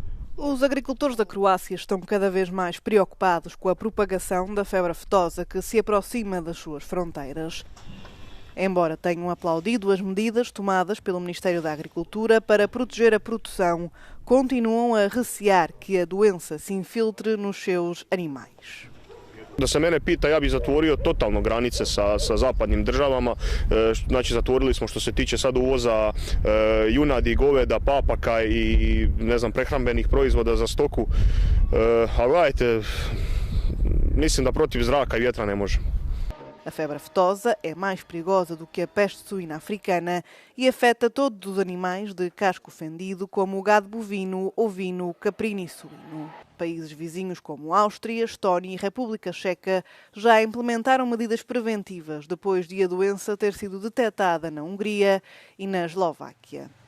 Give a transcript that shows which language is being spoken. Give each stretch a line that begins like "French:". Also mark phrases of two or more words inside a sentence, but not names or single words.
Portuguese: Os agricultores da Croácia estão cada vez mais preocupados com a propagação da febre aftosa que se aproxima das suas fronteiras. Embora tenham aplaudido as medidas tomadas pelo Ministério da Agricultura para proteger a produção, continuam a recear que a doença se infiltre nos seus animais.
Croatian: Da se mene pita, ja bih zatvorio totalno granice sa zapadnim državama. Znači, zatvorili smo što se tiče sad uvoza junadi, goveda, papaka i prehrambenih proizvoda za stoku. A gledajte, mislim da protiv zraka i vjetra ne možemo.
Portuguese: A febre aftosa é mais perigosa do que a peste suína africana e afeta todos os animais de casco fendido, como o gado bovino, ovino, caprino e suíno. Países vizinhos como Áustria, Estónia e República Checa já implementaram medidas preventivas depois de a doença ter sido detectada na Hungria e na Eslováquia.